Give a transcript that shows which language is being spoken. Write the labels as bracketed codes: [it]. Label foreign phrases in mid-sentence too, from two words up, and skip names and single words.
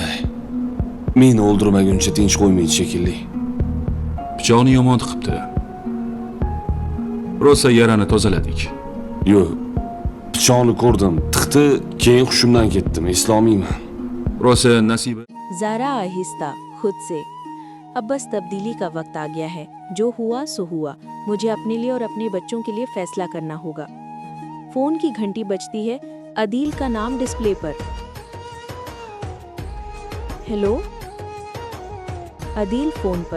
[uz] Meni o'ldirmaguncha tinch qo'ymaydi shekilli. Pichoqni yomon tiqibdi. Rosa yarani tozaladik. Yo'q. Pichoqni ko'rdim, tiqdi, keyin hushimdan ketdim, eslolmayman. Rosa nasiba. [hi] ज़ारा आहिस्ता खुद से, अब बस तब्दीली का वक्त आ गया है। जो हुआ सो हुआ, मुझे अपने लिए और अपने बच्चों के लिए फैसला करना होगा। फोन की घंटी बजती है, अदील का नाम डिस्प्ले पर। हेलो, अदील फोन पर।